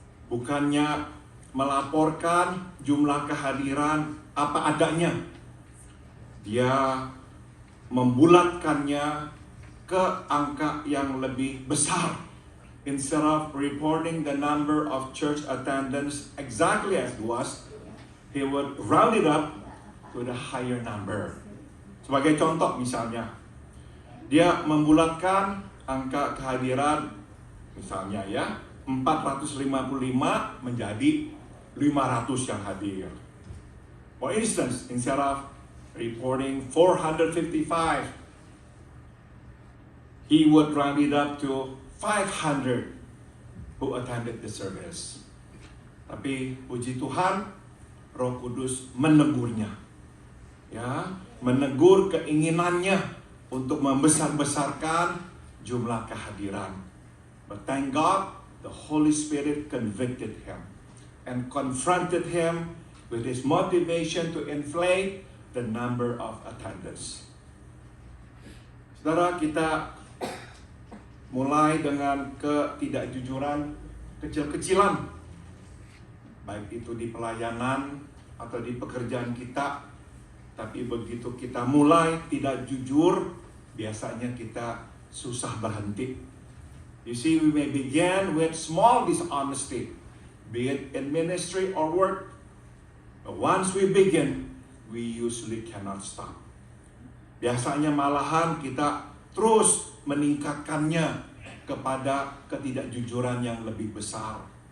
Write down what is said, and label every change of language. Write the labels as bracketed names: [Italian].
[Indonesian] Bukannya melaporkan jumlah kehadiran apa adanya, dia membulatkannya ke angka yang lebih besar. [English] Instead of reporting the number of church attendance exactly as it was, he would round it up to the higher number. [Indonesian] Sebagai contoh misalnya, dia membulatkan angka kehadiran misalnya ya 455 menjadi 500 yang hadir. [English] For instance, instead of reporting 455, he would round it up to 500 who attended the service. [Indonesian] Tapi puji Tuhan, Roh Kudus menegurnya. Ya, menegur keinginannya untuk membesar-besarkan jumlah kehadiran. [English] But thank God, the Holy Spirit convicted him and confronted him with his motivation to inflate the number of attendance. [Indonesian] Saudara, kita mulai dengan ketidakjujuran kecil-kecilan, baik itu di pelayanan atau di pekerjaan kita. Tapi begitu kita mulai tidak jujur, biasanya kita susah berhenti. [English] You see, we may begin with small dishonesty, be it in ministry or work. But once we begin, we usually cannot stop. [Indonesian] Biasanya malahan kita terus meningkatkannya kepada ketidakjujuran yang lebih besar.